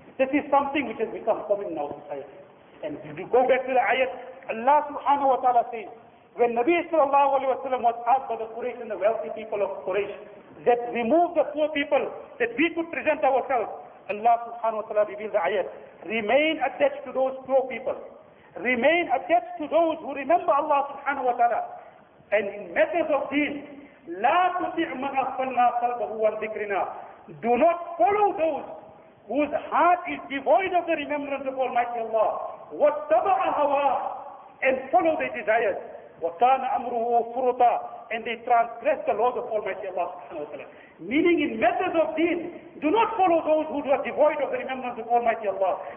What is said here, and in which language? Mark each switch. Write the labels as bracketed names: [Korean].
[English] This is something which has become common in our society. And if you go back to the ayat, Allah subhanahu wa ta'ala says, when Nabi sallallahu alayhi wa sallam was asked by the Quraysh and the wealthy people of Quraysh, that remove the poor people, that we could present ourselves, Allah subhanahu wa ta'ala revealed the ayat, remain attached to those poor people. Remain attached to those who remember Allah subhanahu wa ta'ala. And in matters of deen, [Arabic] لا تطع من أغفلنا قلبه عن ذكرنا. [English] Do not follow those whose heart is devoid of the remembrance of Almighty Allah. [Arabic] وَاتَّبَعَ هَوَاهُ, [English] and follow their desires. [Arabic] وَكَانَ أَمْرُهُ فُرُطًا, [English] and they transgress the laws of Almighty Allah subhanahu wa ta'ala. Meaning in matters of deen, do not follow those who are devoid of the remembrance of Almighty Allah.